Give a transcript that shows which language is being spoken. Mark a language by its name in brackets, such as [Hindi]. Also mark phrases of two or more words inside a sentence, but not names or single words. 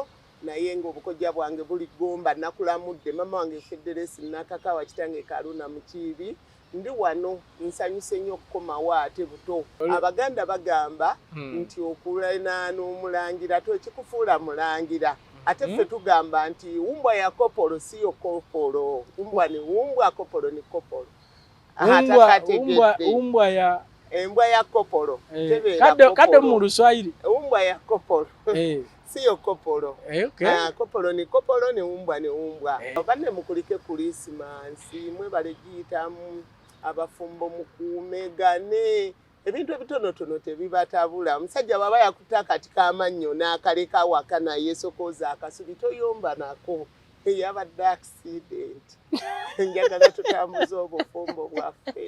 [Ganda] naye ng'obukojja bwange buli Gomba nakulamudde mama wange Federesi nakakawa kitange Kaluna Mukiibi ndi wano nsanyuse nnyo okukomawo ate buto Abaganda bagamba nti okulana n'omulangira tokikufuula mulangira ate ffe tugamba nti [Swahili] umbwa ya kopolo siyo kopolo umbwa ni umbwa kopolo ni kopolo [Ganda] embwa ya kopolo kade mu Luswahili [Swahili] umbwa ya kopolo siyo kopolo kopolo ni kopolo ni umbwa ni umbwa [Ganda] banne mukulike Krismasi mwe balejiyitamu abafumbo mukuumegane ebintu ebitonotono tebibatabula omusajja baba yakuta kati kamannyo n'akaleka waka naye sokooza akasubi toyomba nako eyabadde accident njagala tutambuza obufumbo bwaffe